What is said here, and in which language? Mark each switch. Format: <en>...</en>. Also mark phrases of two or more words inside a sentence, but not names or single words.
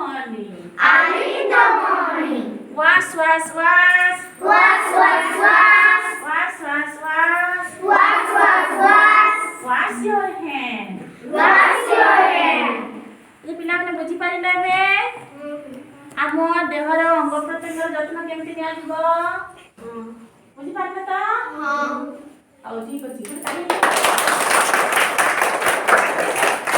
<en>morning. Early in the morning. Wash, wash, wash. Wash, wash, wash. Wash, wash, wash. Wash, wash, wash. Wash your hand. Wash your hand.</en> <or>ये ପିଲାମାନେ ବୁଝିପାରିଲେ ଏବେ ଆମ ଦେହର ଅଙ୍ଗ ପ୍ରତ୍ୟଙ୍ଗର ଯତ୍ନ କେମିତି ନିଆଯିବ ବୁଝିପାରିଲେ ତ ହଁ। ଆଉ ଠିକ ଅଛି</or>